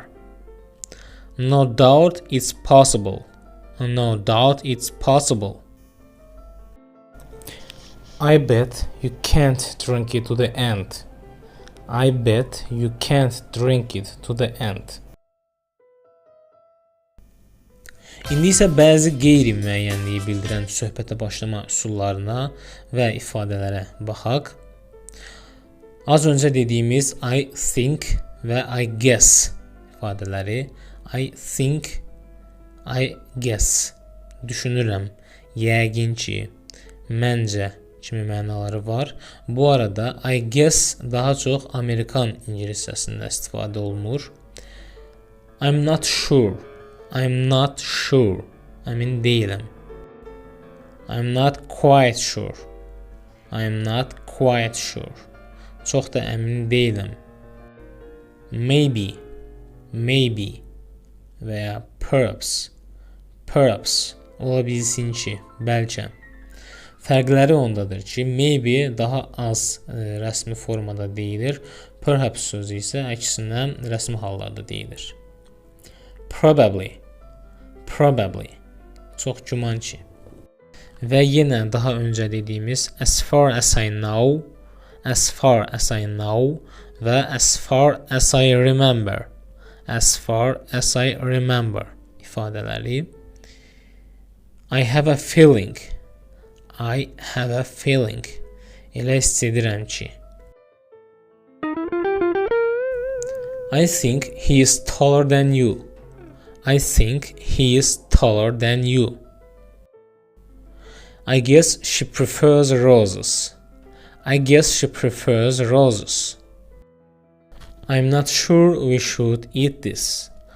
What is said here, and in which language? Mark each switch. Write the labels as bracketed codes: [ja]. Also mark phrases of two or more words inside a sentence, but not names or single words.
[en] No doubt it's possible. No doubt it's possible. I bet you can't drink it to the end. I bet you can't drink it to the end. [az] İndi isə bəzi qeyri-müəyyənliyi bildirən söhbətə başlama üsullarına və ifadələrə baxaq. Az öncə dediyimiz [en] I think [az] və [en] I guess [az] ifadələri. [en] I think, I guess, [az] düşünürəm, yəqin ki, məncə kimi mənaları var. Bu arada [en] I guess [az] daha çox Amerikan ingiliscəsində istifadə olunur. [en] I'm not sure, I'm not sure, [az] əmin deyiləm. [en] I'm not quite sure, I'm not quite sure, [az] çox da əmin deyiləm. [en] Maybe, maybe. [az] Və ya [en] perhaps, perhaps [az] ola bilsin ki, bəlkə. Fərqləri ondadır ki, maybe daha az rəsmi formada deyilir, perhaps sözü isə əksinə rəsmi hallarda deyilir. [en] Probably, probably, [az] çox güman ki. Və yenə daha öncə dediyimiz [en] as far as I know, as far as I know [az] və [en] as far as I remember. As far as I remember ifadələri. I have a feeling. I have a feeling. [az] Elə hiss edirəm ki. [en] I think he is taller than you. I think he is taller than you. I guess she prefers roses. I guess she prefers roses. I'm not sure we should eat this.